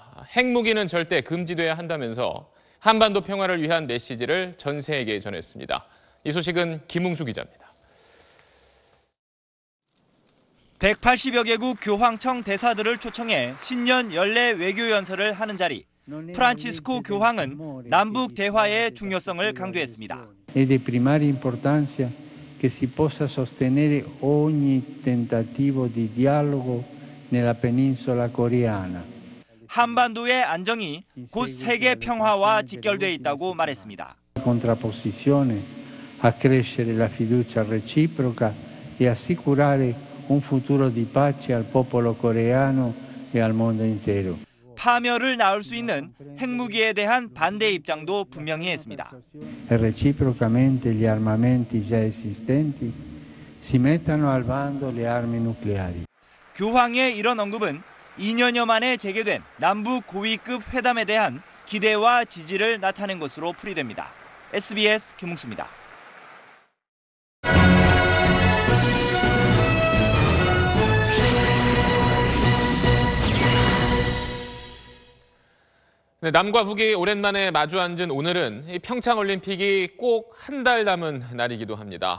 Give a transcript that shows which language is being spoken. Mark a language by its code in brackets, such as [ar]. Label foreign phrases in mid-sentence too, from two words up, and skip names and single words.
[ko] 핵무기는 절대 금지돼야 한다면서 한반도 평화를 위한 메시지를 전 세계에 전했습니다. 이 소식은 김웅수 기자입니다. 180여 개국 교황청 대사들을 초청해 신년 연례 외교 연설을 하는 자리. 프란치스코 교황은 남북 대화의 중요성을 강조했습니다. [it] È di primaria importanza che si possa sostenere ogni tentativo di dialogo nella penisola coreana. [ko] 한반도의 안정이 곧 세계 평화와 직결돼 있다고 말했습니다. [it] Contrapposizione, accrescere la fiducia reciproca e assicurare un futuro di pace al popolo coreano e al mondo intero. [ko] 파멸을 낳을 수 있는 핵무기에 대한 반대 입장도 분명히 했습니다. [it] E reciprocamente gli armamenti già esistenti si mettano al bando le armi nucleari. [ko] 교황의 이런 언급은 2년여 만에 재개된 남북 고위급 회담에 대한 기대와 지지를 나타낸 것으로 풀이됩니다. SBS 김웅수입니다. 네, 남과 북이 오랜만에 마주 앉은 오늘은 평창올림픽이 꼭 한 달 남은 날이기도 합니다.